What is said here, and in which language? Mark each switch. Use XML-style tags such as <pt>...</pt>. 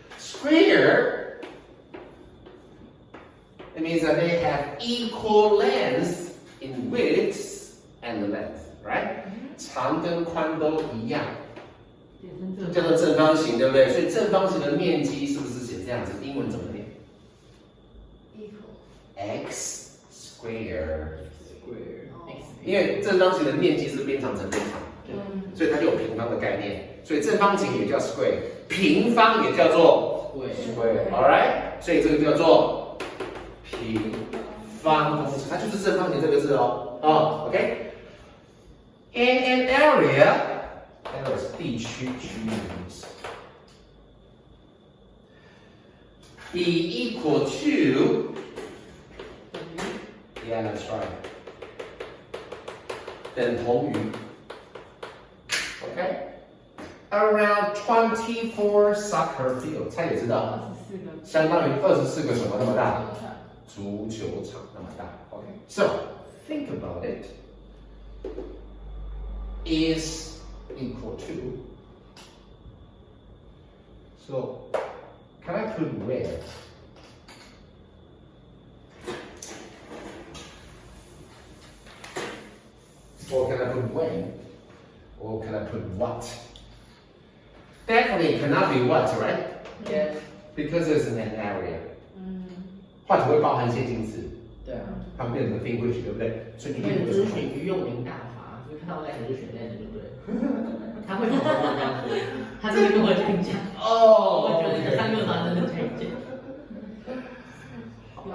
<en>Square, it means that they have equal length in width and length, right?</en> <zh>长跟宽都一样，叫做正方形，对不对？所以正方形的面积是不是写这样子？英文怎么念 ？X square。因为正方形的面积是边长乘边长，所以它就有平方的概念。所以正方形也叫 square， 平方也叫做 square，all right？所以这个叫做平方公式，它就是正方形这个字哦。 OK。In an area， 是地区区域的意思。</zh> <en>Be equal to， yeah, that's right.</en> <zh>等同于 ，OK，</zh> <en>around 24 soccer field，</en> <zh>猜也知道，相当于24个什么那么大？足球场那么大。OK，</zh> <en>so think about it. Is equal to. So Can I put where? Or can I put when? Or can I put what? Definitely cannot be what, right? Yes. Because it's an area.</en> <zh>what 会包含先行词，对啊，它们变成 thing which， 对不对？所以你所以可以只是选于用名大法，就看到 that 就选 that 就对了。他会怎么跟我这样说？他真的跟我这样讲。我觉得这三个他真的这样讲。</zh>